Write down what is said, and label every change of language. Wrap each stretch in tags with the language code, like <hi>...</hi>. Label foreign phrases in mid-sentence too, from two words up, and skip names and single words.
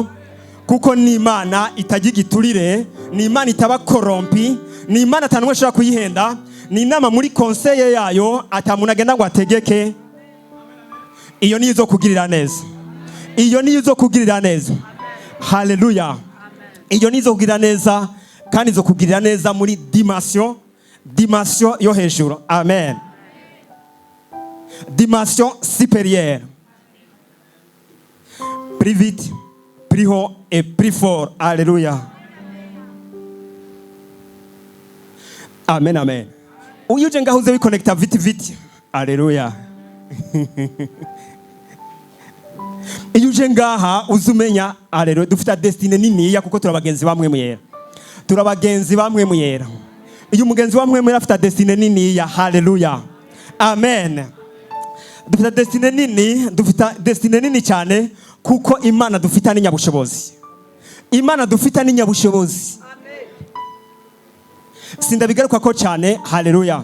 <rn>Kuko ni Imana itagigiturire, ni Imana itaba korompi, ni Imana atanumwe ashobora kuyihenda, ni inama muri conseil yayo atamuntu agenda ngo ategeke. Iyo niyo izokugirira neza. Iyo niyo izokugirira neza. Haleluya. Iyo niyo izokugirira neza kandi izokugirira neza muri dimension yo hejuru.</rn> <fr>Amen. Dimension supérieure. Plus vite, plus haut et plus fort. Alléluia.</fr> <rn>Amen, amen. Uyu uje ngaho uze wiconnecta viti viti. Haleluya. Iyo uje ngaha uzumenya haleluya dufite destiné niniya kuko turabagenzi ba Mpwemu Yera. Turabagenzi ba Mpwemu Yera. Iyo umugenzi wa Mpwemu Yera afite destiné niniya. Haleluya. Amen. Dufite destiné nini, dufite destiné nini cyane kuko Imana dufite ni nyabushobozi. Imana dufite ni nyabushobozi. Sindabigaruka ko cyane. Haleluya.</rn>